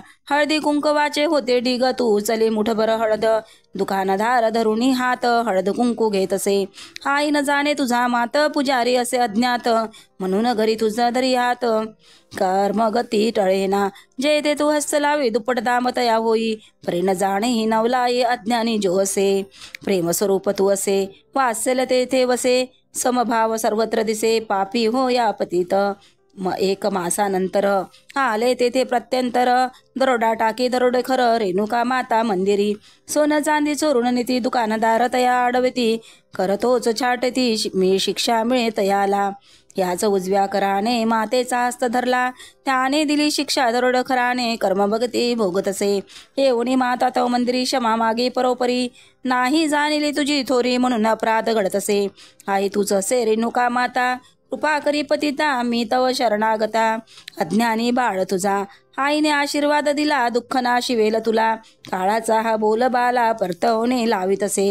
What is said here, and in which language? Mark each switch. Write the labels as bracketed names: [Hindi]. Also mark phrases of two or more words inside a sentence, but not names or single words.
[Marathi] हळदी कुंकवाचे होते ढिग, तू चले मुठभर हळद, दुकानदार धरुणी हात हळद कुंकू घेतसे. आई न जाणे तुझा मात, पुजारी असे अज्ञात, म्हणून घरी तुझा धरी हात. कर्मगती टळेना, जे ते तू हस्त लावे, दुप्पट दाम तया होई, परी न जाणे ही नवलाई अज्ञानी जो असे. प्रेमस्वरूप तू असे, वात्सल्य तेथे वसे, समभाव सर्वत्र दिसे, पापी हो या पतित. एक मासानंतर आले तेथे प्रत्यंतर, दरोडा टाकी दरोडेखोर रेणुका माता मंदिरी. सोनं चांदी चोरून नीती, दुकानदार तया अडवती, करतोच छाटती, मी शिक्षा मिळे तयाला. याच उजव्या कराने मातेचा हस्त धरला, त्याने दिली शिक्षा दरोडेखोराने, कर्म भगती भोगतसे. येऊनी माता तव मंदिरी, क्षमा मागे परोपरी, नाही जाणिली तुझी थोरी, म्हणून अपराध घडतसे. आई तूच असे रेणुका माता, कृपा करी पतिता, मी तव शरणागता. अज्ञानी बाळ तुझा, आईने आशीर्वाद दिला, दुःख ना शिवेल तुला, काळाचा हा बोल बाला परतवणे लावितसे.